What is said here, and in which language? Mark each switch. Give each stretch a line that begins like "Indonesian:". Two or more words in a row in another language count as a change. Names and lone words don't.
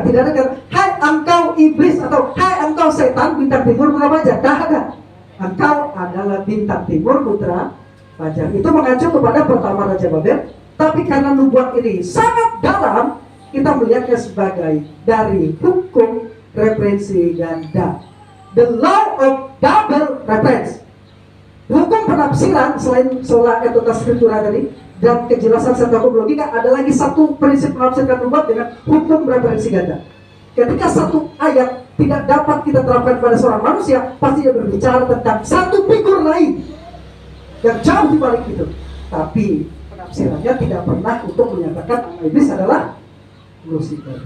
Indonesian: Tidak ada kata, hai engkau iblis atau hai engkau setan bintang timur putra fajar. Tidak ada. Engkau adalah bintang timur putra fajar. Itu mengacu kepada pertama Raja Babel. Tapi karena nubuat ini sangat dalam, kita melihatnya sebagai dari hukum referensi ganda.
English: The law of double reference.
Indonesian: Hukum penafsiran selain
Latin: sola etotas scriptura
Indonesian: tadi dan kejelasan serta hukum logika, ada lagi satu prinsip menafsirkan nubuat dengan hukum referensi ganda. Ketika satu ayat tidak dapat kita terapkan pada seorang manusia, pasti dia berbicara tentang satu figur lain yang jauh di balik itu. Tapi penafsirannya tidak pernah untuk menyatakan iblis adalah Lucifer.